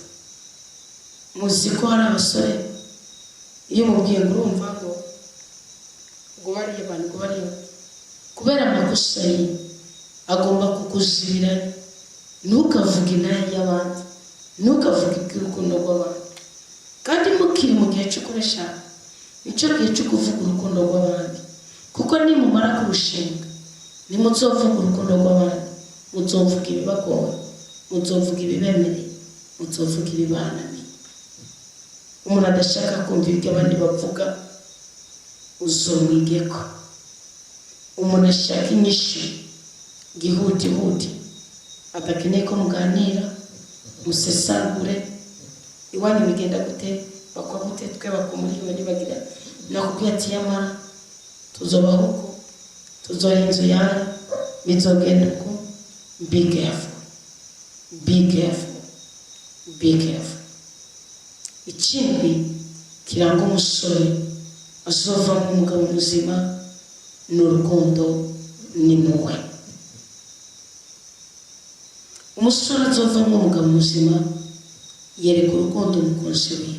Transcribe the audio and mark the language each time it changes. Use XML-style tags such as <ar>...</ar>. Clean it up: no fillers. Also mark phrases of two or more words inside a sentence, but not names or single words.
<rn>Muzi ko hari abasore iyo mubwiye ngo urumva ngo bariye abantu ngo bariye kubera amakosa ye agomba kukuzibiranya, ntukavuge inaha y'abandi, ntukavuge iby'urukundo rw'abantu. Kandi mukiri mu gihe cyo gukoresha nicyo gihe cyo kuvuga urukundo rw'abandi, kuko nimumara kurushinga nimuzovuga urukundo rw'abandi, muzovuga ibibagoye, muzovuga ibibemereye, muzovuga ibibananiye. Umuntu adashaka kumva ibyo abandi bavuga uzomwigeko. Umuntu ashaka inyishu gihutihuti, adakeneye ko muganira musesagure iwanyu bigenda gute, bakwa gute, twe bakumuriwe nibagira nakubwiye ati yamara tuzobaho uko, tuzoha inzu yawe, bizogenda uko.</rn> <en>Be careful, be careful, be careful.</en> <rn>Ikindi kiranga umusore azova nk'umugabo muzima ni urukundo n'impuhwe. Umusore azova nk'umugabo muzima yereka urukundo umukunzi wiwe,</rn>